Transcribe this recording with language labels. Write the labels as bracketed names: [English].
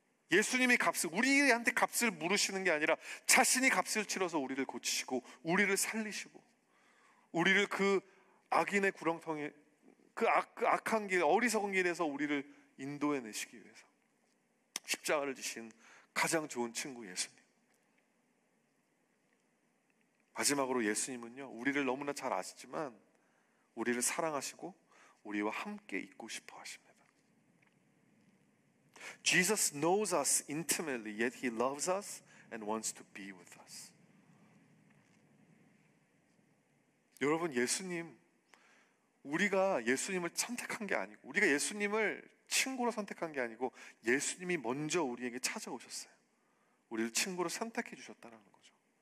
[Korean] 예수님이 우리한테 값을 물으시는 게 아니라 자신이 값을 치러서 우리를 고치시고 우리를 살리시고 우리를 그 악인의 구렁텅이, 그 악한 길, 어리석은 길에서 우리를 인도해 내시기 위해서 십자가를 지신 가장 좋은 친구 예수님. 마지막으로 예수님은요, 우리를 너무나 잘 아시지만 우리를 사랑하시고 우리와 함께 있고 싶어 하십니다. [English] Jesus knows us intimately, yet he loves us and wants to be with us. [Korean] 여러분, 우리가 예수님을 선택한 게 아니고, 우리가 예수님을 친구로 선택한 게 아니고, 예수님이 먼저 우리에게 찾아오셨어요. 우리를 친구로 선택해 주셨다는 거죠.